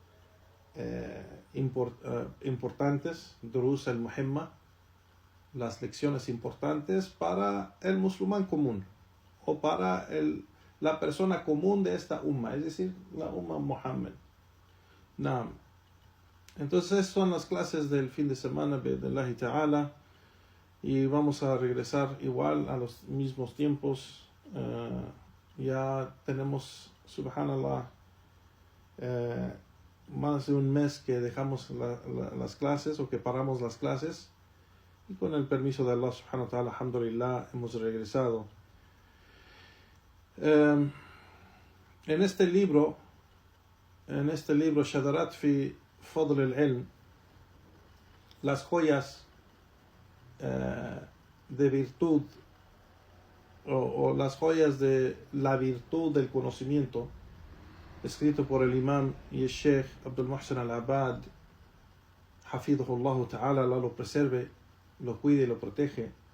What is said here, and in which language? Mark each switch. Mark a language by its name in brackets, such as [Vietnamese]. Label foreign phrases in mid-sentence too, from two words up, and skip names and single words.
[Spanish] importantes, Durus al-Muhimma, las lecciones importantes para el musulmán común o para la persona común de esta umma, es decir, la umma Muhammad. Entonces son las clases del fin de semana [Arabic] بإذن الله تعالى, [Spanish] y vamos a regresar igual a los mismos tiempos. Ya tenemos, subhanallah, más de un mes que dejamos las clases, o que paramos las clases, y con el permiso de Allah [Arabic] سبحانه وتعالى, [Spanish] alhamdulillah, hemos regresado. En este libro Shadarat fi Fadl al-Ilm, las joyas de virtud, o las joyas de la virtud del conocimiento, escrito por el imam y el Sheikh Abdul Muhsin al-Abbad, [Arabic] حفظه الله تعالى, [Spanish] Allah lo preserve, lo cuide y lo protege.